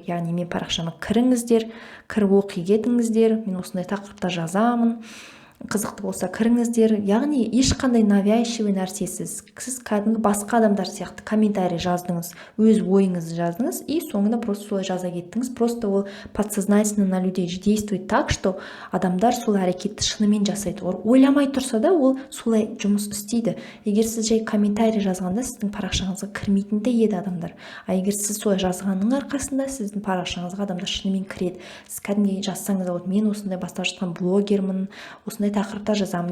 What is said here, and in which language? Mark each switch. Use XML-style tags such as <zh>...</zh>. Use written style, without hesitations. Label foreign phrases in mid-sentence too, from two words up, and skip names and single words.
<kk>Яғни мен парақшама кіріңіздер, кіріп оқи кетіңіздер, мен осындай тақырыпта жазамын. Қызықты болса кіріңіздер. Яғни ешқандай навязчивый нәрсесіз. Сіз кәдімгі басқа адамдар сияқты комментарий жаздыңыз, өз ойыңызды жаздыңыз, и соңында просто солай жаза кеттіңіз.</kk> <ru>Просто ол подсознательно на людей действует так, что</ru> <kk>адамдар сол әрекетті шынымен жасайды. Ойламай тұрса да ол солай жұмыс істейді. Егер сіз жай комментарий жазғанда сіздің парақшаңызға кірмейтін де еді адамдар. А егер сіз солай жазғанның арқасында сіздің парақшаңызға адамдар шынымен кіреді. Сіз кәдімгі жазсаңыз да болады, мен осындай бастап жатқан блогермін, осындай тақырыпта жазамын.</kk>